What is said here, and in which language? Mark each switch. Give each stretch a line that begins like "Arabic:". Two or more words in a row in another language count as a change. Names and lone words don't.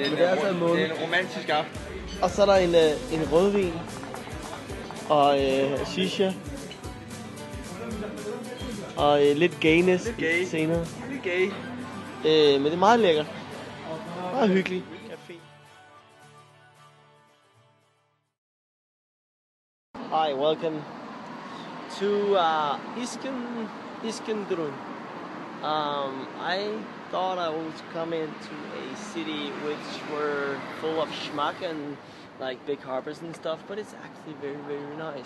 Danish: Men det er altså en måne. Det er en romantisk aften. Og så er der en rødvin. Og shisha. Og lidt gayness senere. Lidt gay. Men det er meget lækkert. Meget hyggeligt. Café.
English: Hi, welcome to Iskenderun. I thought I was coming to a city which were full of schmuck and like big harbors and stuff, but it's actually very, very nice.